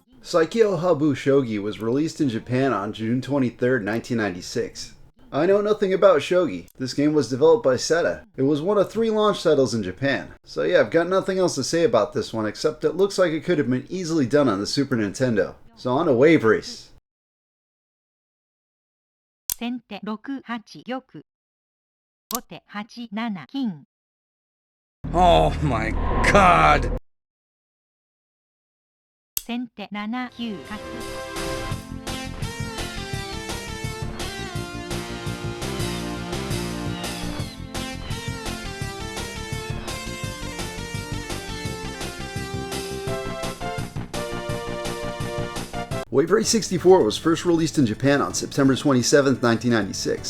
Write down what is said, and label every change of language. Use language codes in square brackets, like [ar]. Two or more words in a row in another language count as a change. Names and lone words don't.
[en] Saikyo Habu Shogi was released in Japan on June 23, 1996. I know nothing about Shogi. This game was developed by Seta. It was one of 3 launch titles in Japan. So yeah, I've got nothing else to say about this one except it looks like it could have been easily done on the Super Nintendo. So on to Wave Race. [ja] 先手6、8玉。後手8、7金。 [en] Oh my god! [ja] 先手7、9角。 [en] Wave Race 64 was first released in Japan on September 27, 1996.